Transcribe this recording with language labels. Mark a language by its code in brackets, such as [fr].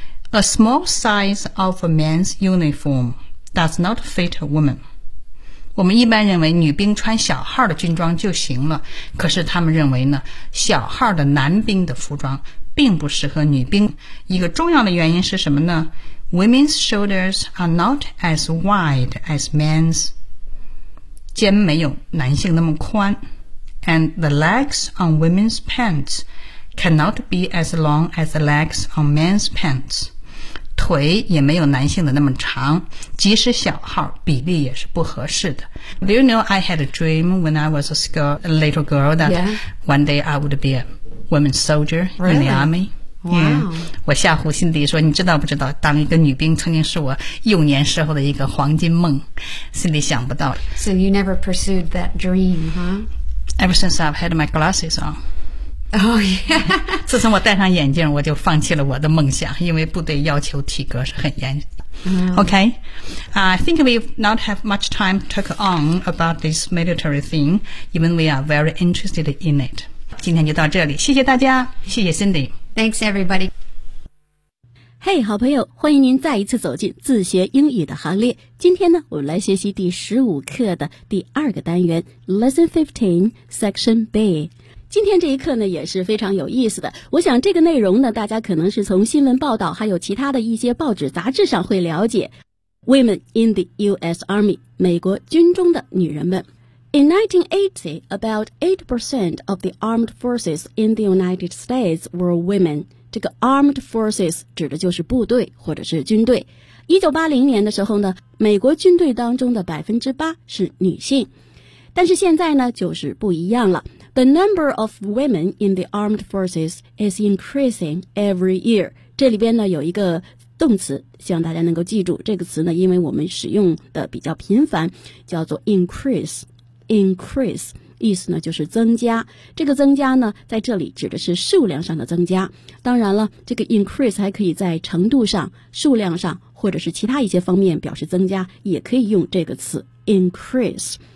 [en] A small size of a man's uniform does not fit a woman. [zh] 我们一般认为女兵穿小号的军装就行了，可是他们认为呢，小号的男兵的服装并不适合女兵。一个重要的原因是什么呢？ [en] Women's shoulders are not as wide as men's. [zh] 肩没有男性那么宽。 [en] And the legs on women's pants cannot be as long as the legs on men's pants. [zh] 腿也没有男性的那么长，即使小号，比例也是不合适的。 [en] Do you know I had a dream when I was a little girl that one day I would be a women's soldier in the army? Wow. [zh] 我吓唬辛迪说，你知道不知道，当一个女兵曾经是我幼年时候的一个黄金梦。辛迪想不到。 [en] So you never pursued that dream, huh? Ever since I've had my glasses on. Oh, yeah. [zh] 自从我戴上眼镜，我就放弃了我的梦想，因为部队要求体格是很严。 [en] Okay. I think we not have much time to talk on about this military thing, even we are very interested in it. [zh] 今天就到这里，谢谢大家，谢谢 Cindy. [en] Thanks, everybody. [zh] Hey, 好朋友，欢迎您再一次走进自学英语的行列。今天呢，我们来学习第15课的第二个单元 [en] Lesson 15, Section B。 [zh] 今天这一课呢也是非常有意思的，我想这个内容呢大家可能是从新闻报道还有其他的一些报纸杂志上会了解。 [en] Women in the US Army, [zh] 美国军中的女人们。 [en] In 1980, about 8% of the armed forces in the United States were women. [zh] 这个 armed forces 指的就是部队或者是军队。 1980年的时候呢，美国军队当中的 8% 是女性。但是现在呢就是不一样了。 [en] The number of women in the armed forces is increasing every year. [zh] 这里边呢有一个动词，希望大家能够记住这个词呢，因为我们使用的比较频繁，叫做 increase, increase. 意思呢就是增加，这个增加呢在这里指的是数量上的增加，当然了这个 increase 还可以在程度上、数量上或者是其他一些方面表示增加，也可以用这个词 increase。